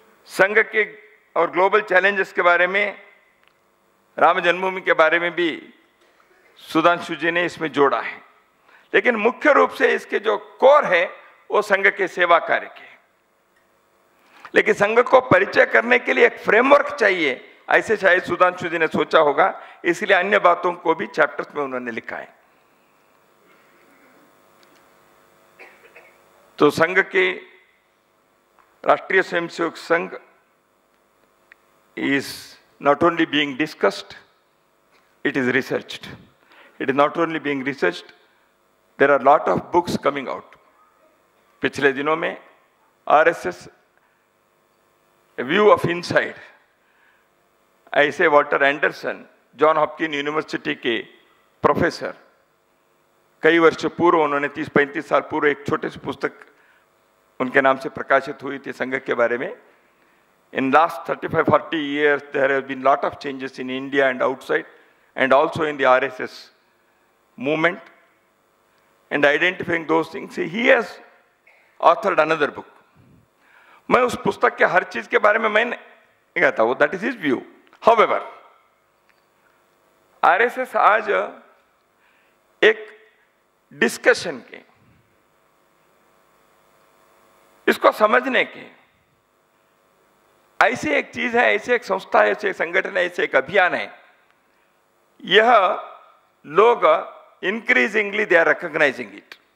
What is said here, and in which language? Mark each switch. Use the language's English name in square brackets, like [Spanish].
[Hindi] संघ के और ग्लोबल चैलेंजेस के बारे में, राम जन्मभूमि के बारे में भी सुधांशु जी ने इसमें जोड़ा है, लेकिन मुख्य रूप से इसके जो कोर है वो संघ के सेवा कार्य के। लेकिन संघ को परिचय करने के लिए एक फ्रेमवर्क चाहिए, ऐसे शायद सुधांशु जी ने सोचा होगा, इसलिए अन्य बातों को भी चैप्टर्स में उन्होंने लिखा है। तो संघ के राष्ट्रीय Swayamsevak Sangh [English] is not only being discussed, it is researched. It is not only being researched, there are a lot of books coming out. [Hindi] पिछले दिनों में RSS व्यू ऑफ इनसाइड, ऐसे Walter Anderson John Hopkin university के professor, कई वर्ष पूर्व उन्होंने 30-35 साल पूर्व एक छोटी सी पुस्तक उनके नाम से प्रकाशित हुई थी संघ के बारे में। [English] In last 35-40 years, there have been lot of changes in India and outside, and also in the RSS movement, and identifying those things. He has authored another book. [Hindi] मैं उस पुस्तक के हर चीज के बारे में मैं कहता वो [English] That is his view. However [Hindi] RSS आज एक डिस्कशन के, इसको समझने के, ऐसी एक चीज है, ऐसी एक संस्था है, ऐसे एक संगठन है, ऐसे एक अभियान है, यह लोग [English] Increasingly they are recognising it.